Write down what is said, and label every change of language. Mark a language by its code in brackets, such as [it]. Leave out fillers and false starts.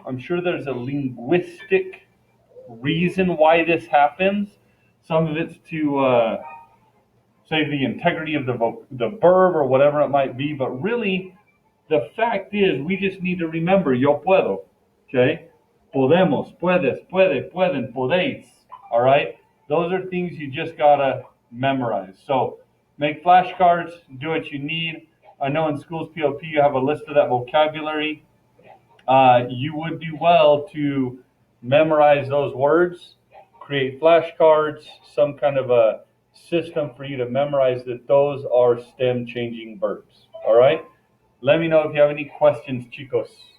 [en] I'm sure there's a linguistic reason why this happens. Some of it's to say the integrity of the verb or whatever it might be, but really, the fact is we just need to remember [es] yo puedo, [en] okay? [es] Podemos, puedes, puede, pueden, podéis, [en] all right? Those are things you just gotta memorize. So make flashcards, do what you need. I know in schools PLP you have a list of that vocabulary. You would do well to memorize those words, create flashcards, some kind of a system for you to memorize that those are stem changing verbs. All right? Let me know if you have any questions, chicos.